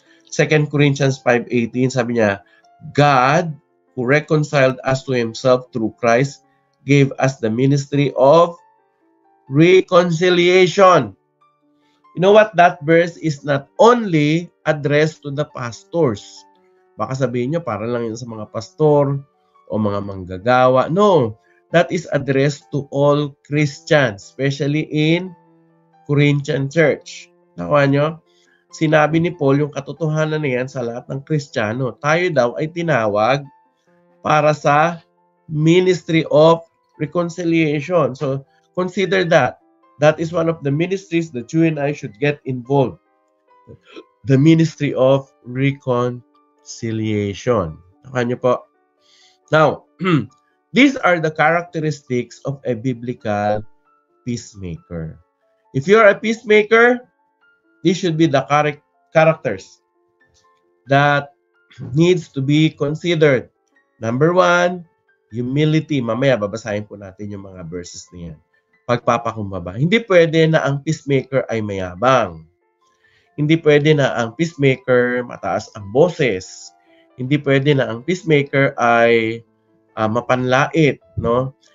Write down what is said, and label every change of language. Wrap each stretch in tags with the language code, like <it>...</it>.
<en>2 Corinthians 5:18,</en> <tl>sabi niya,</tl> <en>God, who reconciled us to Himself through Christ, gave us the ministry of reconciliation. You know what? That verse is not only addressed to the pastors.</en> <tl>Baka sabihin nyo, para lang yun sa mga pastor o mga manggagawa.</tl> <en>No, that is addressed to all Christians, especially in Corinthian church.</en> <tl>Nakuha nyo? Sinabi ni Paul yung katotohanan na yan sa lahat ng Kristiyano. Tayo daw ay tinawag para sa</tl> <en>ministry of reconciliation. So, consider that. That is one of the ministries that you and I should get involved. The ministry of reconciliation.</en> <tl>Nakuha nyo po?</tl> <en>Now, these are the characteristics of a biblical peacemaker. If you're a peacemaker, these should be the characters that needs to be considered. Number 1, humility.</en> <tl>Mamaya babasahin po natin yung mga verses niyan. Pagpapakumbaba. Hindi pwede na ang peacemaker ay mayabang. Hindi pwede na ang peacemaker mataas ang boses. Hindi pwede na ang peacemaker ay mapanlait, no?</tl>